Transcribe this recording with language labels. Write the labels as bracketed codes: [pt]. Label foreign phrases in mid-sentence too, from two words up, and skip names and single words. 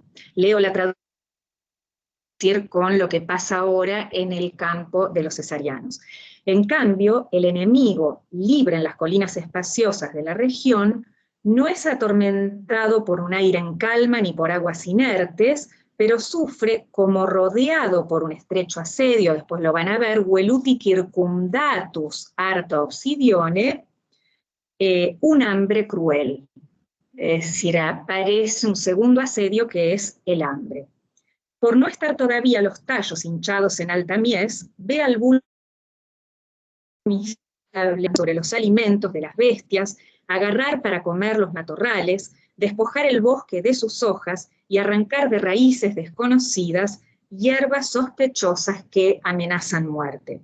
[es] Leo la traducción con lo que pasa ahora en el campo de los cesarianos. En cambio, el enemigo, libre en las colinas espaciosas de la región, no es atormentado por un aire en calma ni por aguas inertes, pero sufre como rodeado por un estrecho asedio, después lo van a ver, [la] veluti circumdatus arta obsidione, [es] un hambre cruel. Es decir, aparece un segundo asedio que es el hambre. Por no estar todavía los tallos hinchados en alta mies, ve al vulgo sobre los alimentos de las bestias, agarrar para comer los matorrales, despojar el bosque de sus hojas y arrancar de raíces desconocidas hierbas sospechosas que amenazan muerte.